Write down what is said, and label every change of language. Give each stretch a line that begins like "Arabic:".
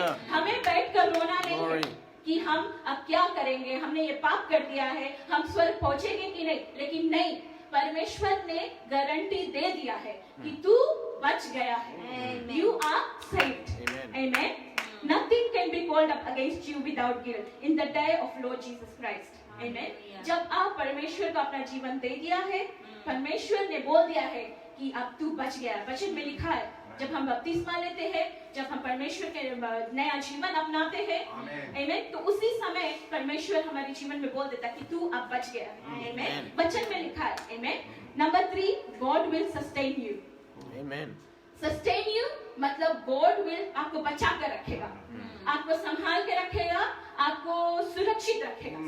Hindi: हमें बैठकर रोना नहीं है कि हम अब क्या करेंगे, हमने ये पाप कर दिया है, हम स्वर्ग पहुंचेंगे कि नहीं, लेकिन नहीं, परमेश्वर ने गारंटी दे दिया है कि तू बच गया है।
English: You are saved. Amen. Nothing can be called up against you without guilt in the day of Lord Jesus Christ. Amen.
Hindi: जब आप परमेश्वर को अपना जीवन दे दिया है, परमेश्वर ने बोल दिया है कि अब तू बच गया। वचन में लिखा है जब हम बपतिस्मा लेते हैं, जब हम परमेश्वर के नया जीवन अपनाते हैं, आमेन, तो उसी समय परमेश्वर हमारे जीवन में बोल देता है कि तू अब बच गया। आमेन। वचन में लिखा है। आमेन।
English: Number 3, God will sustain you. Amen. Sustain you
Hindi: मतलब
English: God will
Hindi: आपको बचा कर रखेगा, आपको संभाल के रखेगा, आपको सुरक्षित रखेगा।